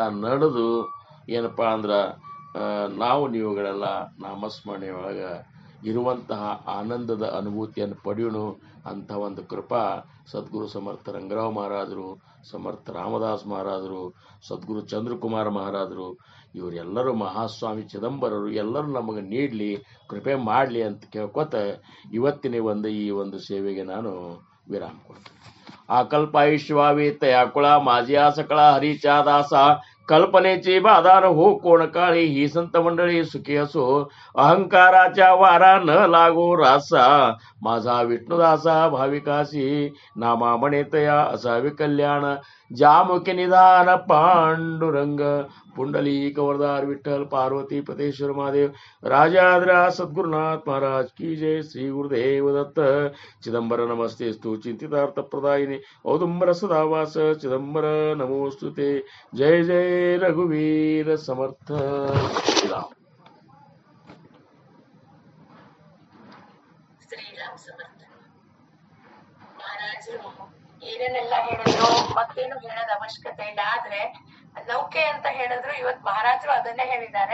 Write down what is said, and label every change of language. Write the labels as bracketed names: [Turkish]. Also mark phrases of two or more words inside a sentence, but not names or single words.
[Kannada] ನಡೆದು ಏನಪ್ಪಾ ಅಂದ್ರೆ ನಾವು ನೀವುಗಳೆಲ್ಲ ನಾಮಸ್ಮರಣೆಯೊಳಗೆ ಇರುವಂತಹ ಆನಂದದ ಅನುಭೂತಿಯನ್ನು ಪಡೆಯೋಣ ಅಂಥ ಒಂದು ಕೃಪಾ ಸದ್ಗುರು ಸಮರ್ಥ ರಂಗರಾವ್ ಮಹಾರಾಜರು, ಸಮರ್ಥ ರಾಮದಾಸ್ ಮಹಾರಾಜರು, ಸದ್ಗುರು ಚಂದ್ರಕುಮಾರ ಮಹಾರಾಜರು, ಇವರೆಲ್ಲರೂ ಮಹಾಸ್ವಾಮಿ ಚಿದಂಬರರು ಎಲ್ಲರೂ ನಮಗೆ ನೀಡಲಿ, ಕೃಪೆ ಮಾಡಲಿ ಅಂತ ಕೇಳ್ಕೊತ ಇವತ್ತಿನ ಈ ಒಂದು ಸೇವೆಗೆ ನಾನು [Marathi] विराम करतो. अकल्पायुष्यवावे तयाकुळा माझ्या सकळा हरीच्या दासा कल्पनेची बाधार हो कोण काळी ही संत मंडळी सुखी असो अहंकाराच्या वारा न लागो रासा माझा विष्णुदासा भाविकासी नामा म्हणे तया असावे कल्याण जामुखी निधान पांडुरंग पुंडलिक वरदार विठ्ठल पार्वती पतेश्वर महादेव राजाद्रा सद्गुरुनाथ महाराज की जय. श्री गुरुदेव दत्त. [Sanskrit] चिदंबर नमस्ते स्तु चिंतितार्थ प्रदायिनी औदुंबर सदावास चिदंबर नमोस्तुते. [Marathi] जय जय रघुवीर समर्थ. [Kannada] ಶ್ರೀರಾಮ್ ಸಮರ್ಥ. ಮಹಾರಾಜರು ಏನೇನೆಲ್ಲ ಹೇಳಿದ್ರು ಮತ್ತೇನು ಹೇಳೋದ್ ಅವಶ್ಯಕತೆ ಇಲ್ಲ. ಆದ್ರೆ ನೌಕೆ ಅಂತ ಹೇಳಿದ್ರು, ಇವತ್ ಮಹಾರಾಜರು ಅದನ್ನೇ ಹೇಳಿದ್ದಾರೆ.